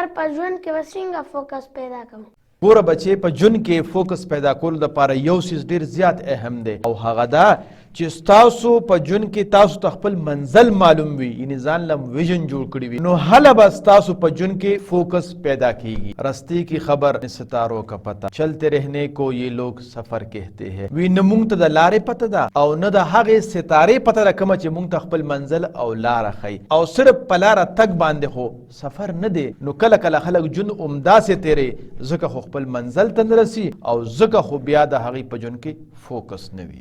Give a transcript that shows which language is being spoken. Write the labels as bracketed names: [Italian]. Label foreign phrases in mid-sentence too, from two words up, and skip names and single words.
[Pashto] په ژوند کې به څنګه فوکس پیدا کړم؟ ګوره بچې په ژوند کې فوکس پیدا کولو دپاره یو څیز ډېر زیات اهم دی او هغه دا چې ستاسو په ژوند کې تاسو ته خپل منزل معلوم وي، یعنې ځان له ویژن جوړ کړي وي، نو هله به ستاسو په ژوند کې فوکس پیدا کیږي. [Urdu] رستے کی خبر ستاروں کا پتہ، چلتے رہنے کو یہ لوگ سفر کہتے ہیں. [Pashto] وی نه مونږ ته د لارې پته ده او نه د هغې ستارې پته ده کومه چې مونږ ته خپل منزل او لاره ښیي، او صرف په لاره تګ باندې خو سفر نه دی. نو کله کله خلک ژوند همداسې تیری ځکه خو خپل منزل ته نه رسي او ځکه خو بیا د هغې په ژوند کې فوکس نه وي.